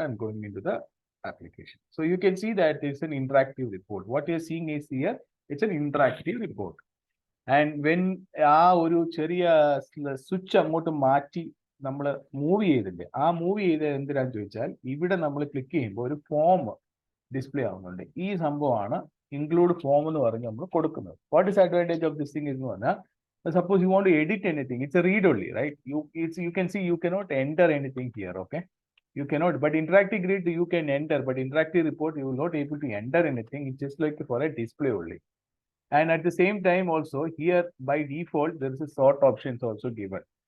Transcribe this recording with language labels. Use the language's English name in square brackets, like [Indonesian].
[English] I'm going into the application. So you can see that it's an interactive report. What you're seeing is here, it's an interactive report. And when [Malayalam] ഒരു ചെറിയ switch അങ്ങോട്ട് മാറ്റി നമ്മൾ move ചെയ്തില്ലേ, ആ move ചെയ്ത് എന്തിനാന്ന് ചോദിച്ചാൽ ഇവിടെ നമ്മൾ ക്ലിക്ക് ചെയ്യുമ്പോൾ ഒരു ഫോം ഡിസ്പ്ലേ ആവുന്നുണ്ട്. ഈ സംഭവമാണ് ഇൻക്ലൂഡ് ഫോം എന്ന് പറഞ്ഞ് നമ്മൾ കൊടുക്കുന്നത്. [English] what is advantage of this thing [Malayalam] എന്ന് പറഞ്ഞാൽ, [English] suppose you want to edit anything, it's a read only, right? You can see you cannot enter anything here. Okay, you cannot, but interactive grid you can enter, but interactive report you will not able to enter anything. It's just like for a display only. And at the same time also here by default there is a sort options also given.